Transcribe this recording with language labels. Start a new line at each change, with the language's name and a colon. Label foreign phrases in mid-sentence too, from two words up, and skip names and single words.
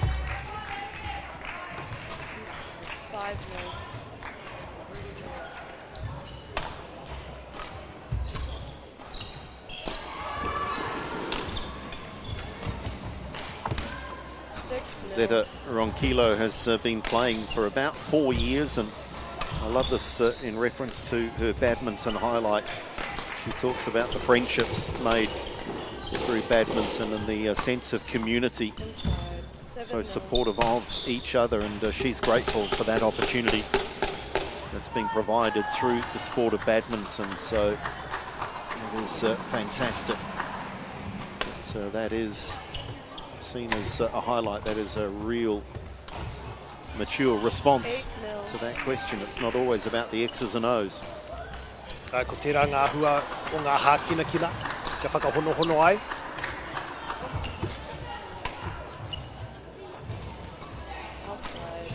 English: 5-0. Zeta Ronquillo has been playing for about 4 years, and I love this in reference to her badminton highlight. She talks about the friendships made through badminton and the sense of community. So supportive of each other, and she's grateful for that opportunity that's been provided through the sport of badminton. So it is fantastic. So that is seen as a highlight. That is a real mature response to that question. It's not always about the X's and O's.
Māori: Ko tērā ngā hua o ngā hākina kina, kia whakahono ai.
English: Outside.